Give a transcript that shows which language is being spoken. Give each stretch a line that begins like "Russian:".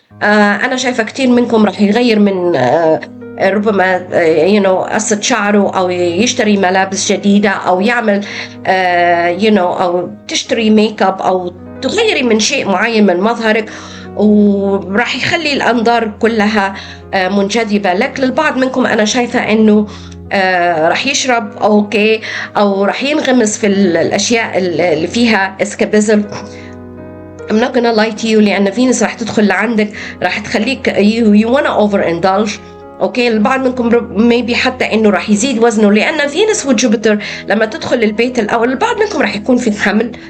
Arabic: أنا شايفة كتير منكم راح يغير من ربما قصة شعره، أو يشتري ملابس جديدة، أو يعمل أو تشتري ميك اب، أو تغيري من شيء معين من مظهرك، وراح يخلي الأنظار كلها منجذبة لك. للبعض منكم أنا شايفة أنه راح يشرب أوكي، أو راح ينغمس في الأشياء اللي فيها اسكابيزم.
English: I'm not gonna lie to you،
Arabic: لأن فينوس راح تدخل لعندك، راح تخليك
English: you wanna overindulge.
Arabic: اوكي، البعض منكم maybe حتى انه راح يزيد وزنه، لان فينوس وجوبيتر لما تدخل البيت الاول، البعض منكم راح يكون في حمل.